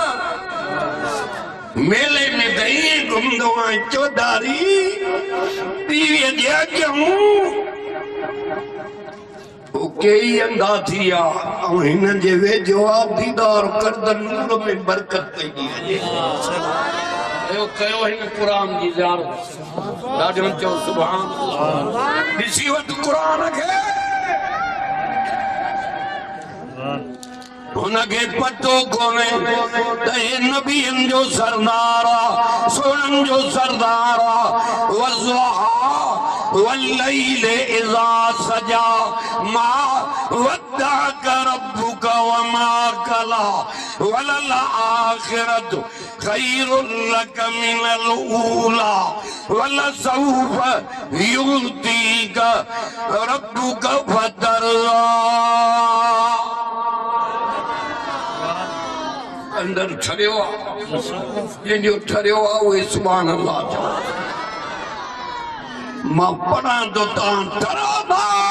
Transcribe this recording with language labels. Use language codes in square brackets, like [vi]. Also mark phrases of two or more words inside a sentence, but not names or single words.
[sd] मेले में त ईअं घुमंदो आहियां चौधारी टीवीअ जे अॻियां कई अंधा थी विया ऐं हिन जे वेझो आहे दीदार करदन नूर में बरकत पई कयो हिन कुरान जी ज़ियारत ॾाढो चओ [ar] سبحان الله [sd] ॾिसी वठ कुरान खे हुनखे पतो कोन्हे त हे नबियनि जो सरदार आहे सोणनि जो सरदार आहे [ar] والضحى والليل إذا سجى ما ودعك ربك وما قلى وللآخرة خير لك من الأولى ولسوف يعطيك ربك فترضى [sd] अंदर ठरियो आहे जंहिंजो ठरियो आहे उहे [ar] سبحان الله [sd] चओ मां पढ़ां तो तव्हां ठरो था